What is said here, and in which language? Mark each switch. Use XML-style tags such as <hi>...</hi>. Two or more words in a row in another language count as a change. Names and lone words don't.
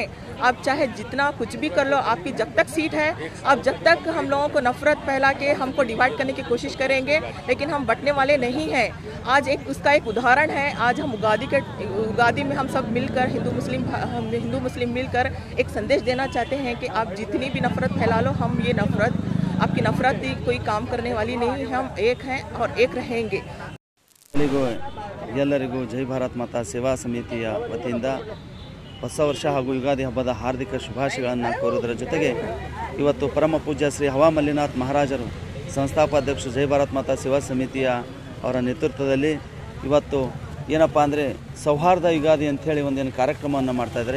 <hi>आप चाहे जितना कुछ भी कर लो, आपकी जब तक सीट है, आप जब तक हम लोगों को नफ़रत फैला के हमको डिवाइड करने की कोशिश करेंगे, लेकिन हम बंटने वाले नहीं हैं। आज उसका एक उदाहरण है। आज हम उगादी में हम सब मिलकर हिंदू मुस्लिम मिलकर एक संदेश देना चाहते हैं कि आप जितनी भी नफ़रत फैला लो, हम ये आपकी नफ़रत कोई काम करने वाली नहीं है। हम एक हैं और एक रहेंगे।</hi> <kn>ಎಲ್ಲರಿಗೂ ಜೈ ಭಾರತ್ ಮಾತಾ ಸೇವಾ ಸಮಿತಿಯ ವತಿಯಿಂದ ಹೊಸ ವರ್ಷ ಹಾಗೂ ಯುಗಾದಿ ಹಬ್ಬದ ಹಾರ್ದಿಕ ಶುಭಾಶಯಗಳನ್ನು ಕೋರುವುದರ ಜೊತೆಗೆ ಇವತ್ತು ಪರಮ ಪೂಜ್ಯ ಶ್ರೀ ಹವಾಮಲ್ಲಿನಾಥ್ ಮಹಾರಾಜರು ಸಂಸ್ಥಾಪಾಧ್ಯಕ್ಷರು ಜೈ ಭಾರತ್ ಮಾತಾ ಸೇವಾ ಸಮಿತಿಯ ಅವರ ನೇತೃತ್ವದಲ್ಲಿ ಇವತ್ತು ಏನಪ್ಪ ಅಂದರೆ ಸೌಹಾರ್ದ ಯುಗಾದಿ ಅಂಥೇಳಿ ಒಂದೇನು ಕಾರ್ಯಕ್ರಮವನ್ನು ಮಾಡ್ತಾಯಿದ್ದಾರೆ.</kn>